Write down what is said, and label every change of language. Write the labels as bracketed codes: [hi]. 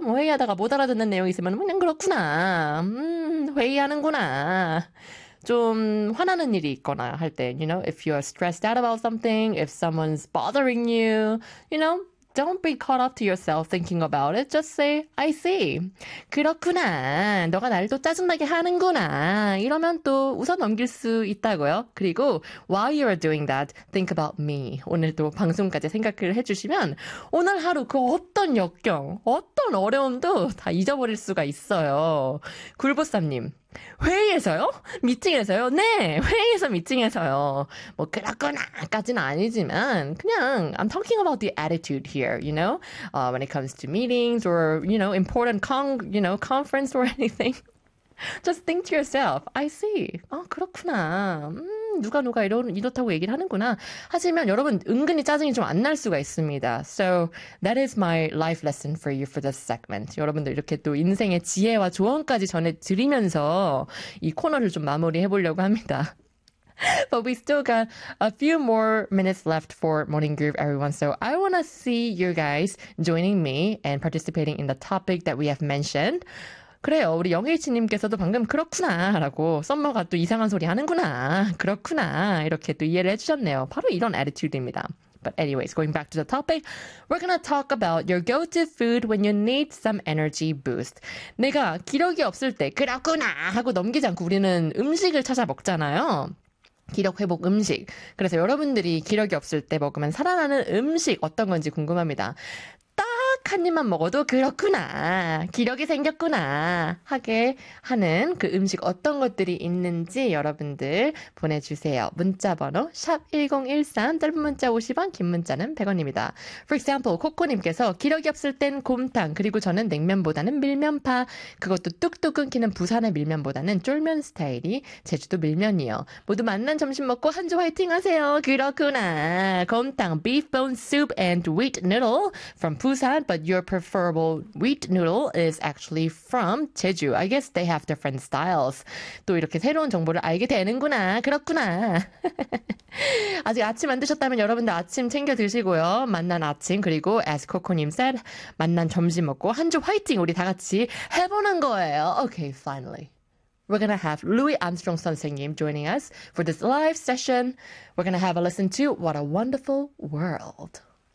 [ko] 뭐 회의하다가 못 알아듣는 내용이 있으면 그냥 그렇구나. 회의하는구나. 좀 화나는 일이 있거나 할 때, [en] you know, if you are stressed out about something, if someone's bothering you, you know, don't be caught up to yourself thinking about it. Just say, I see. [ko] 그렇구나. 너가 날또 짜증나게 하는구나. 이러면 또 웃어 넘길 수 있다고요. 그리고 [en] while you are doing that, think about me. [ko] 오늘도 방송까지 생각을 해주시면 오늘 하루 그 어떤 역경, 어떤 어려움도 다 잊어버릴 수가 있어요. 굴보쌈님. 회의에서요? 미팅에서요? 네, 회의에서 미팅에서요. 뭐 그렇거나까지는 아니지만 그냥 [en] I'm talking about the attitude here, you know? When it comes to meetings or, you know, important conference or anything. Just think to yourself, I see. [ko] 아, 그렇구나. 누가 이렇다고 얘기를 하는구나. 하지만 여러분, 은근히 짜증이 좀안날 수가 있습니다. [en] So, that is my life lesson for you for this segment. [ko] 여러분들 이렇게 또 인생의 지혜와 조언까지 전해드리면서 이 코너를 좀 마무리해 보려고 합니다. [en] But we still got a few more minutes left for Morning Groove, everyone. So I want to see you guys joining me and participating in the topic that we have mentioned. [ko] 그래요. 우리 영일치님께서도 방금 그렇구나라고 썸머가 또 이상한 소리 하는구나. 그렇구나. 이렇게 또 이해를 해주셨네요. 바로 이런 attitude입니다. [en] But anyways, going back to the topic, we're gonna talk about your go-to food when you need some energy boost. [ko] 내가 기력이 없을 때 그렇구나 하고 넘기지 않고 우리는 음식을 찾아 먹잖아요. 기력 회복 음식. 그래서 여러분들이 기력이 없을 때 먹으면 살아나는 음식 어떤 건지 궁금합니다. 한 입만 먹어도 그렇구나. 기력이 생겼구나. 하게 하는 그 음식 어떤 것들이 있는지 여러분들 보내주세요. 문자번호 샵1013, 짧은 문자 50원, 긴 문자는 100원입니다. [en] For example, [ko] 코코님께서 기력이 없을 땐 곰탕, 그리고 저는 냉면보다는 밀면파. 그것도 뚝뚝 끊기는 부산의 밀면보다는 쫄면 스타일이 제주도 밀면이요. 모두 맛난 점심 먹고 한주 화이팅 하세요. 그렇구나. [en] 곰탕, beef bone soup and wheat noodle from 부산. But your preferable wheat noodle is actually from Jeju. I guess they have different styles. [ko] 또 이렇게 새로운 정보를 알게 되는구나. 그렇구나. 아직 아침 안 드셨다면 여러분들 아침 챙겨 드시고요. 맛난 아침, 그리고 [en] as Coco님 said, [ko] 맛난 점심 먹고 한주 화이팅! 우리 다 같이 해보는 거예요. [en] Okay, finally. We're gonna have Louis Armstrong 선생님 joining us for this live session. We're gonna have a listen to What a Wonderful World.